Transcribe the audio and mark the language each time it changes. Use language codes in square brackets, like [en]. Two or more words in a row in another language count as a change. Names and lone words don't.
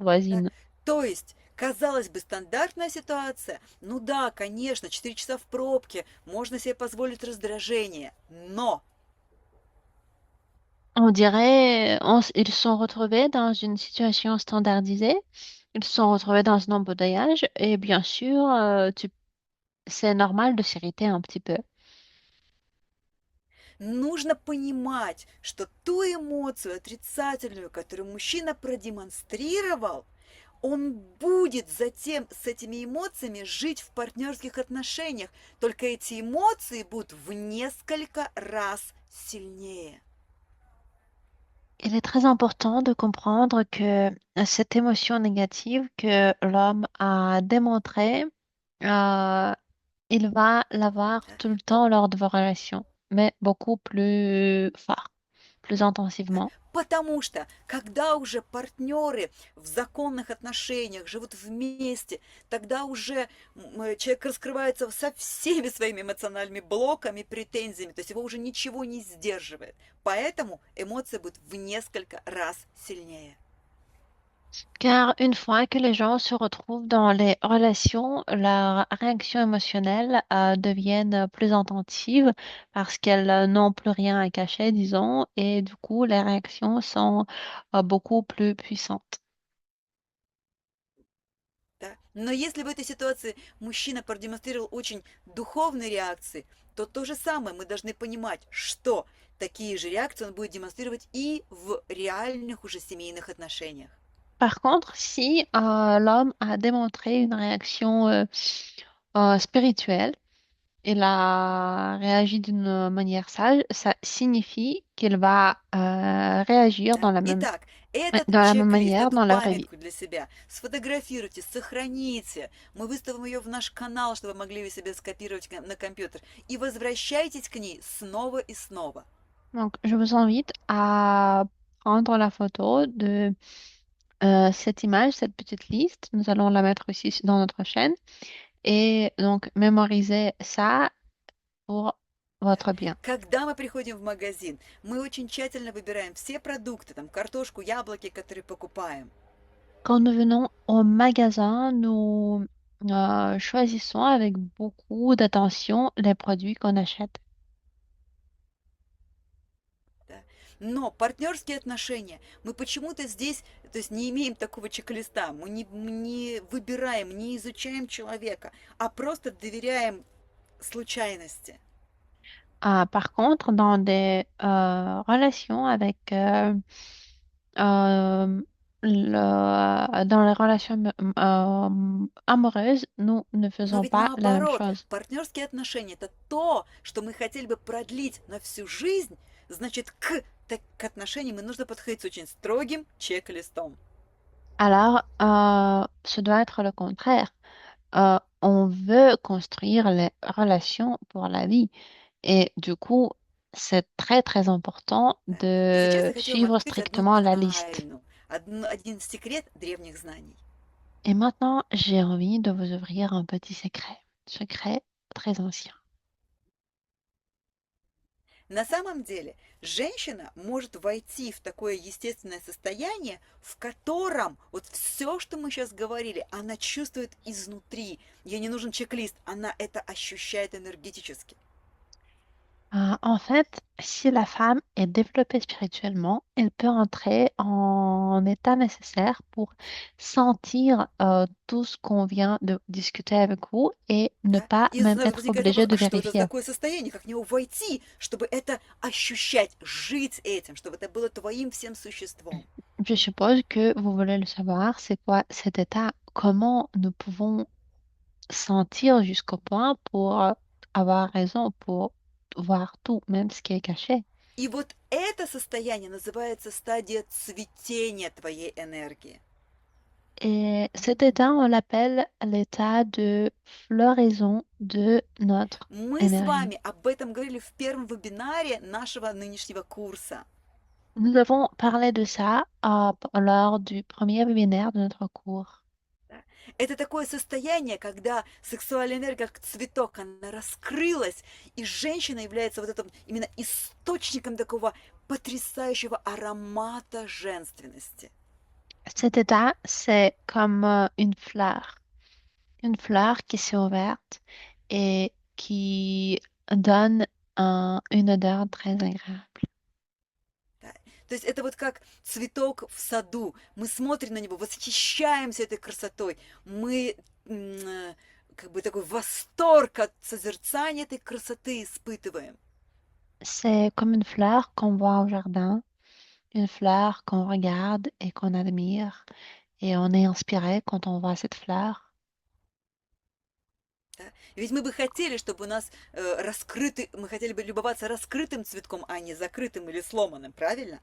[ru] Да? [fr] voisine. [ru] То есть, казалось бы, стандартная ситуация. Ну да, конечно, 4 часа в пробке, можно себе позволить раздражение. Но [fr] On dirait, ils se sont retrouvés dans une situation standardisée. Ils se sont retrouvés dans un embouteillage et bien sûr, c'est normal de s'irriter un petit peu. [ru] нужно понимать, что ту эмоцию отрицательную, которую мужчина продемонстрировал, он будет затем с этими эмоциями жить в партнерских отношениях, только эти эмоции будут в несколько раз сильнее. [fr] Il est très important de comprendre que cette émotion négative que l'homme a démontrée, euh, il va l'avoir [ru] Да? [fr] tout le temps lors de vos relations, mais beaucoup plus fort, plus [ru] Да? [fr] intensivement. [ru] Потому что, когда уже партнеры в законных отношениях живут вместе, тогда уже человек раскрывается со всеми своими эмоциональными блоками, претензиями, то есть его уже ничего не сдерживает. Поэтому эмоции будут в несколько раз сильнее. [fr] Car une fois que les gens se retrouvent dans les relations, leurs réactions émotionnelles deviennent plus intentives parce qu'elles n'ont plus rien à cacher, disons, et du coup, les réactions sont beaucoup plus puissantes. [ru] Да? Но если в этой ситуации мужчина продемонстрировал очень духовные реакции, то то же самое мы должны понимать, что такие же реакции он будет демонстрировать и в реальных уже семейных отношениях. [fr] Par contre, si l'homme a démontré une réaction spirituelle, il a réagi d'une manière sage, ça signifie qu'il va réagir [ru] Да? [fr] dans [ru] Итак, [fr] ouais, [ru] этот [fr] dans la même [ru] чек-лист, [fr] manière [ru] эту [fr] dans la vraie vie. [ru] памятку для себя сфотографируйте, сохраните. Мы выставим ее в наш канал, чтобы вы могли себе скопировать на компьютер. И возвращайтесь к ней снова и снова. [fr] Donc, je vous invite à prendre la photo de cette image, cette petite liste. Nous allons la mettre aussi dans notre chaîne et donc mémoriser ça pour [ru] Да. [fr] votre bien. [ru] Когда мы приходим в магазин, мы очень тщательно выбираем все продукты, там картошку, яблоки, которые покупаем. [fr] Quand nous venons au magasin, nous choisissons avec beaucoup d'attention les produits qu'on achète. [ru] Да. Но партнерские отношения, мы почему-то здесь, то есть не имеем такого чек-листа, мы не выбираем, не изучаем человека, а просто доверяем случайности. [fr] Par contre, dans des relations avec euh, dans les relations amoureuses, nous ne [ru] Но [fr] faisons [ru] ведь [fr] pas la même [ru] наоборот, [fr] chose. [ru] партнерские отношения– это то, что мы хотели бы продлить на всю жизнь, значит, к отношениям нужно подходить с очень строгим чек-листом. [fr] Alors, ce doit être le contraire. On veut construire les relations pour la vie. Et du coup, c'est très, très important [ru] Да. И сейчас [fr] de [ru] я хотела вам [fr] suivre [ru] открыть одну [fr] strictement la liste. [ru] тайну, один секрет древних знаний. [fr] Et maintenant, j'ai envie de vous ouvrir un petit secret très ancien. [ru] На самом деле, женщина может войти в такое естественное состояние, в котором вот все, что мы сейчас говорили, она чувствует изнутри. Ей не нужен чек-лист, она это ощущает энергетически. [fr] En fait, si la femme est développée spirituellement, elle peut entrer en état nécessaire pour sentir tout ce qu'on vient de discuter avec vous et ne [ru] Да? [fr] pas [ru] И [fr] même [ru] сразу [fr] être [ru] возникает [fr] obligée [ru] вопрос, [fr] de [ru] а что это за [fr] vérifier. [ru] такое состояние, как в него войти, чтобы это ощущать, жить этим, чтобы это было твоим всем существом. [fr] Je suppose que vous voulez le savoir, c'est quoi cet état comment nous pouvons sentir jusqu'au point pour avoir raison, pour voir tout, même ce qui est caché. [ru] И вот это состояние называется стадия цветения твоей энергии. [fr] Et cet état, on l'appelle l'état de floraison de notre [ru] Мы с [fr] énergie. [ru] вами об этом говорили в первом вебинаре нашего нынешнего курса. [fr] Nous avons parlé de ça lors du premier webinaire de notre cours. [ru] Да. Это такое состояние, когда сексуальная энергия, как цветок, она раскрылась, и женщина является вот этим именно источником такого потрясающего аромата женственности. [fr] Cet état, c'est comme une fleur qui s'est ouverte et qui donne une odeur très agréable. [ru] Да. То есть это вот как цветок в саду. Мы смотрим на него, восхищаемся этой красотой. Мы как бы такой восторг от созерцания этой красоты испытываем. [fr] C'est comme une fleur qu'on voit au jardin, une fleur qu'on regarde et qu'on admire, et on est inspiré quand on voit cette fleur, [ru] Да? Ведь мы бы хотели, чтобы у нас мы хотели бы любоваться раскрытым цветком, а не закрытым или сломанным, правильно?